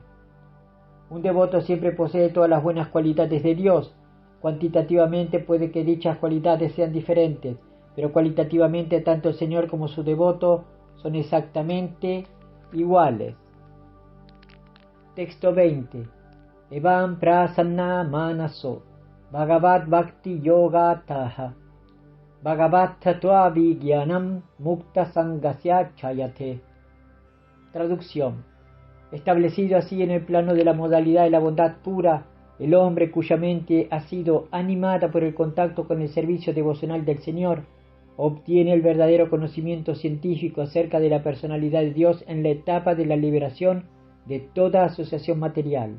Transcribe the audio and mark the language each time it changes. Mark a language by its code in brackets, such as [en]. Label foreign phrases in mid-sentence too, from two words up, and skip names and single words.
[es] Un devoto siempre posee todas las buenas cualidades de Dios. Cuantitativamente puede que dichas cualidades sean diferentes, pero cualitativamente tanto el Señor como su devoto son exactamente iguales. Texto 20. [sa] Evam prasanna manaso Bhagavat Bhakti Yoga Taha Bhagavat Tattva Vigyanam Mukta Sangasya Chayate. [es] Traducción. Establecido así en el plano de la modalidad de la bondad pura, el hombre cuya mente ha sido animada por el contacto con el servicio devocional del Señor, obtiene el verdadero conocimiento científico acerca de la personalidad de Dios en la etapa de la liberación de toda asociación material.